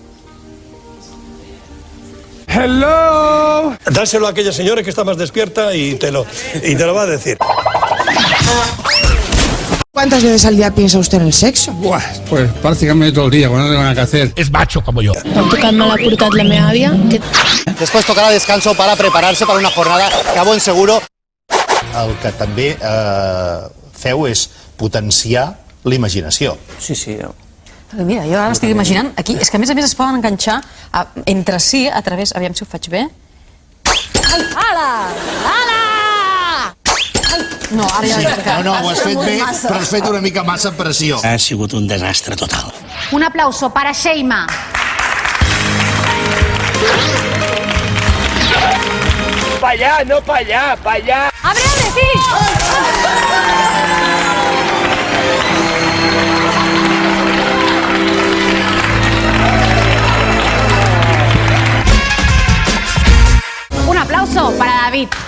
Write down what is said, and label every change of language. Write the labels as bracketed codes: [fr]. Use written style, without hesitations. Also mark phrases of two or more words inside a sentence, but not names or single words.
[es] ¡Hello! Dáselo a aquella señora que está más despierta y te lo va a decir. ¿Cuántas veces al día piensa usted en el sexo? Buah, pues prácticamente todo el día, cuando no tengo nada que hacer. Es macho como yo. [ca] Em tocat me l'ha portat la meva àvia. [es] Después tocará descanso para prepararse para una jornada que a buen seguro. [ca] El que també feu és potenciar la imaginació. Sí. Mira, jo ara estic imaginant aquí, és que a més es poden enganxar entre si a través, aviam si ho faig bé. Ala! No, ara ja... No, ho has fet bé, però has fet una mica massa pressió. Ha sigut un desastre total. [es] Un aplauso para Sheima. Pa allá, no pa allá, pa allá. ¡Abre, sí! Un aplauso para David.